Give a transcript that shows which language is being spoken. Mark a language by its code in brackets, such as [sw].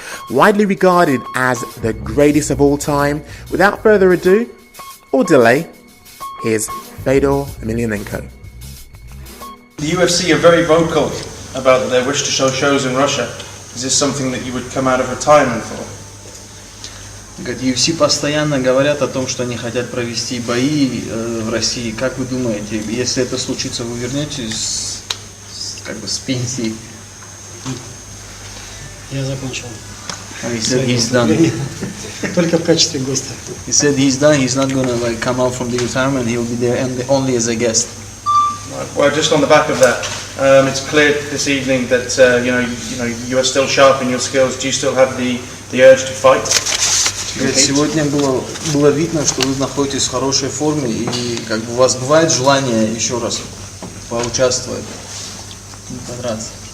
[en] widely regarded as the greatest of all time. Without further ado or delay, here's Fёdora Emelianenko. The UFC are very vocal about their wish to show shows in Russia. Is this something that you would come out of retirement for? [ru] UFC постоянно говорят о том, что они хотят провести бои в России. Как вы думаете, если это случится, вы вернетесь с пенсии? Я закончил. [en] He said he's done. [ru] Только в качестве гостя. [en] He said he's done. He's not gonna come out from the retirement. He'll be there only as a guest. Well, just on the back of that, it's clear this evening that you are still sharp in your skills. Do you still have the urge to fight? [ru] Сегодня было видно, что вы находитесь в хорошей форме и у вас бывает желание еще раз поучаствовать, подраться.